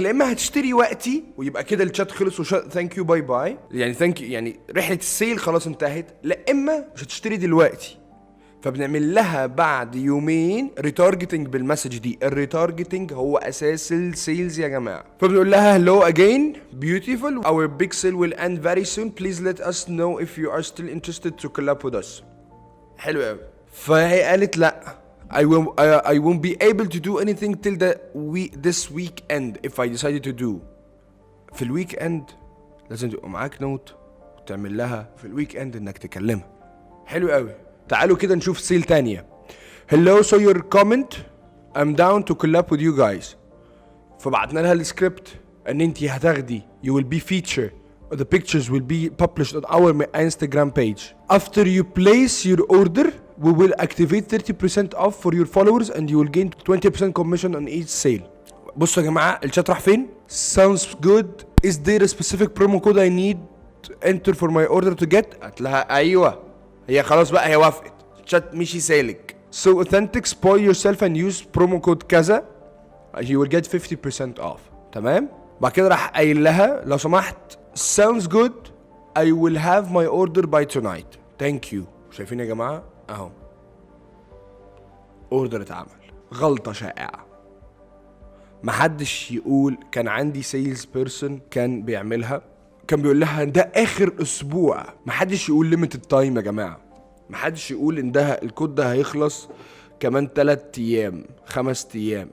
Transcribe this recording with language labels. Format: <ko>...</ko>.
<ar>لا اما هتشتري وقتي ويبقى كده الشات خلص ثانك يو باي باي، يعني ثانك يو يعني رحله السيل خلاص انتهت. لا اما مش هتشتري دلوقتي، فبنعمل لها بعد يومين ريتارجتنج بالمسج دي. الريتارجتنج هو اساس السيلز يا جماعه. فبنقول لها</ar> <en>hello again beautiful our big sale will end very soon please let us know if you are still interested to collab with us.</en> <ar>حلو قوي. فهي قالت لا</ar> <en>I won't be able to do anything till this weekend if I decided to do.</en> <ar>في الويك اند لازم تبقى معاك نوت وتعمل لها في الويك اند انك تكلمها. حلو قوي. تعالوا كده نشوف سيل تانية.</ar> <en>hello so your comment I'm down to collab with you guys.</en> <ar>فبعتنا لها السكريبت ان انتي هتاخدي</ar> <en>you will be featured the pictures will be published on our Instagram page. After you place your order we will activate 30% off for your followers and you will gain 20% commission on each sale.</en> <ar>بصوا يا جماعة الشات راح فين؟</ar> <en>sounds good. is there a specific promo code I need to enter for my order to get؟</en> <ar>قالت لها ايوه. هي خلاص بقى هي وافقت. الشات مشي سالك.</ar> <en>so authentic spoil yourself and use promo code كذا you will get 50% off.</en> <ar>تمام؟ بعد كده راح قايل لها لو سمحت</ar> <en>sounds good I will have my order by tonight thank you.</en> <ar>شايفين يا جماعة اهو اوردر اتعمل. غلطة شائعة محدش يقول. كان عندي سيلز بيرسون كان بيعملها، كان بيقول لها ده اخر اسبوع. محدش يقول ليميتد تايم يا جماعة. محدش يقول ان ده الكود ده هيخلص كمان 3 ايام 5 ايام.</ar>